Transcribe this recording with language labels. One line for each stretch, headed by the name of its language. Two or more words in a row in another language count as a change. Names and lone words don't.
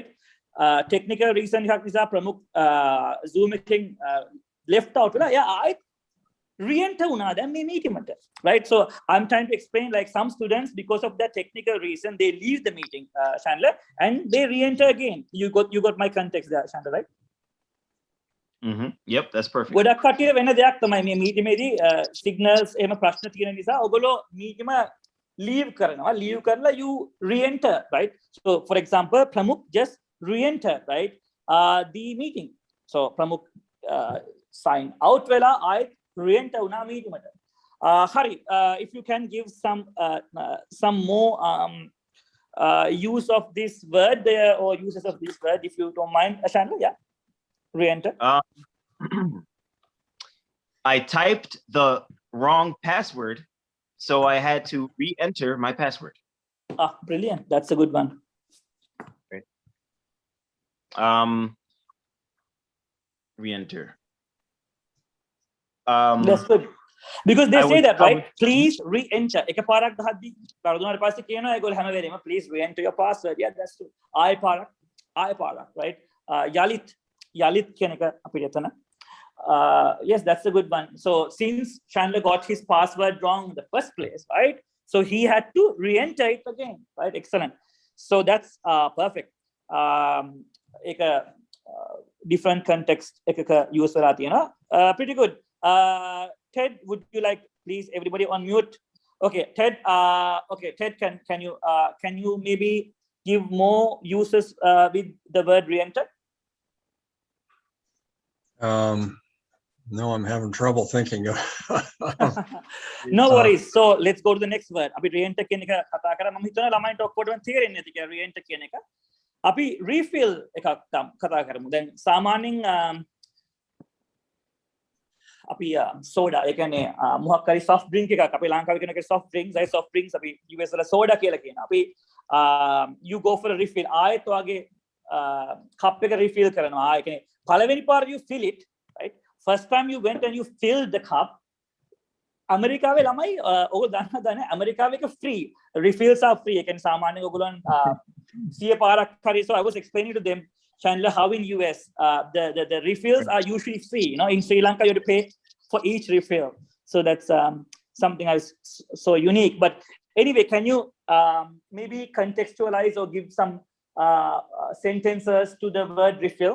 English: Technical reason nisa Pramuk Zoom meeting left out. Yeah, I re-enter una then me meet him, right? So I'm trying to explain like some students because of that technical reason they leave the meeting, Chandler, and they re-enter again. You got my context there, Chandler, right? Yep, that's perfect.
Sinhala: ගොඩක් කටිය වෙන දෙයක් තමයි මේ මීටිමේදී signals එහෙම ප්‍රශ්න තියෙන නිසා ඔයගොල්ලෝ මීටිම leave කරලා
English: you re-enter, right? So for example Pramuk just re-enter, right, the meeting. So Pramuk sign out වෙලා I re-enter
Sinhala: උනා මීටිමට.
English: Hari, if you can give some more use of this word there or uses of this word, if you don't mind, Chandler. Yeah, re-enter. I typed the wrong password, so I had to re-enter my password. Brilliant. That's a good one. Great. Re-enter. That's good. Because they I say would- that, right? Please re-enter.
Sinhala: එකපාරක් ගහද්දි පරදුනාට පස්සේ කියනවා ඒගොල්ලෝ හැම වෙලේම
English: please re-enter your password. Yeah, that's true.
Sinhala: ආය පාරක්, right? යලිත් කියන එක අපිට එතන.
English: Yes, that's a good one. So since Chandler got his password wrong in the first place, right? So he had to re-enter it again, right? Excellent. So that's perfect. Different context use
Sinhala: වෙලා තියෙනවා.
English: Pretty good. Ted, would you like please everybody on mute? Okay, Ted. Okay, Ted, can you maybe give more uses with the word re-enter? No, I'm having trouble thinking of. No worries. So let's go to the next word.
Sinhala: අපි re-enter කියන එක කතා කරා. මම හිතනවා ළමයින්ට ඔක්කොටම තේරෙන්නේ නැති කියලා re-enter කියන එක. අපි refill එකක් කතා කරමු. දැන් සාමාන්‍යයෙන් අපි soda ඒ කියන්නේ මොකක් හරි
English: soft drink
Sinhala: එකක් අපි ලංකාවේ කියන එක
English: soft drinks
Sinhala: අපි US වල soda කියලා කියනවා.
English: අපි you go for a refill.
Sinhala: ආයෙත් ඔයගේ cup එක refill කරනවා. ඒ කියන්නේ පළවෙනි පාර
English: you fill it, right? First time you went and you filled the cup.
Sinhala: America lamai ඔගොල්ලෝ දන්නවද America එක free,
English: refills are free.
Sinhala: එකෙන් සාමාන්‍යයෙන් ඔයගොල්ලන් 100 පාරක් හරි.
English: So I was explaining to them, Chandler, how in US the refills are usually free. You know, in Sri Lanka you have to pay for each refill. So that's something else so unique. But anyway, can you maybe contextualize or give some sentences to the word refill?